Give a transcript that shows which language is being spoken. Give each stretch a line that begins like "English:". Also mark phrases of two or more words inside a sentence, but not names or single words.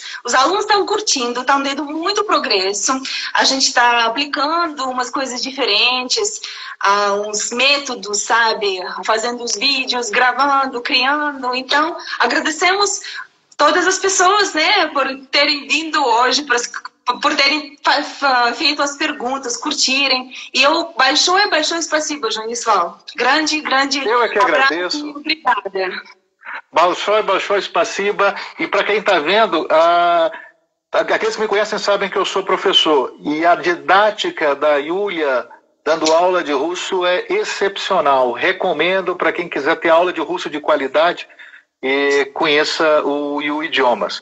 Portuguese: Os alunos estão curtindo, estão tendo muito progresso. A gente está aplicando umas coisas diferentes, uns métodos, sabe? Fazendo os vídeos, gravando, criando. Então, agradecemos todas as pessoas, né, por terem vindo hoje, por terem feito as perguntas, curtirem. E eu
Russian: большое спасибо,
Portuguese: Jonisval. Grande eu é que agradeço. Abraço, obrigada.
Russian: Большое спасибо.
Portuguese: E para quem está vendo, aqueles que me conhecem sabem que eu sou professor. E a didática da Yulia dando aula de russo é excepcional. Recomendo para quem quiser ter aula de russo de qualidade e conheça o Yu Idiomas.